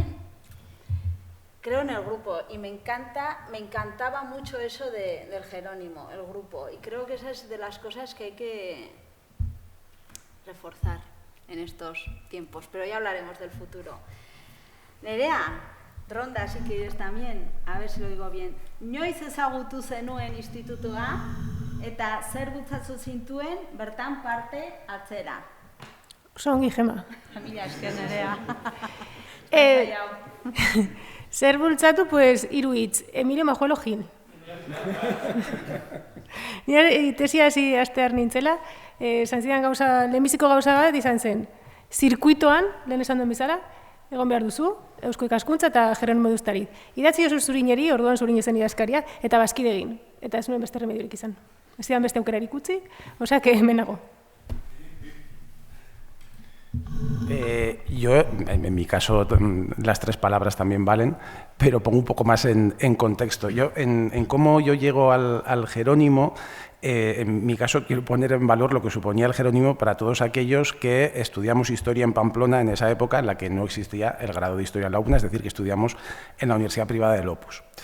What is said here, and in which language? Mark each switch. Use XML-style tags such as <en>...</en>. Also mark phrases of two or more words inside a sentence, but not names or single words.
<es>Creo en el grupo y me encantaba mucho eso del Jerónimo, el grupo, y creo que esa es de las cosas que hay que reforzar en estos tiempos, pero ya hablaremos del futuro. Nerea, Ronda, si quieres también, a ver si lo digo bien.</es> <eu>Noiz ezagutu zenuen institutua eta zer bultzatu zintuen bertan parte hartzera? Songi, Gema. Mila esker, Nerea. Zer bultzatu, pues, 3 hitz. Emilio Majuelo Gil. Nire tesia hasi astear nintzela, zantzidan lehenbiziko gauza bat izan zen. Zirkuitoan, lehen esan duen bezala, egon behar duzu, Eusko Ikaskuntza eta Jerónimo de Ustariz. Idatzi oso zurineri, orduan zurin zen idazkaria, eta bazkide egin. Eta ez nuen beste remediorik izan. Ez zidan beste aukerarik utzi, osea, que hemenago.</eu> <es>Yo, en mi caso, las 3 palabras también valen, pero pongo un poco más en contexto. Yo, en cómo yo llego al Jerónimo, en mi caso quiero poner en valor lo que suponía el Jerónimo para todos aquellos que estudiamos historia en Pamplona en esa época en la que no existía el grado de historia en la UNA, es decir, que estudiamos en la Universidad Privada del Opus.</es>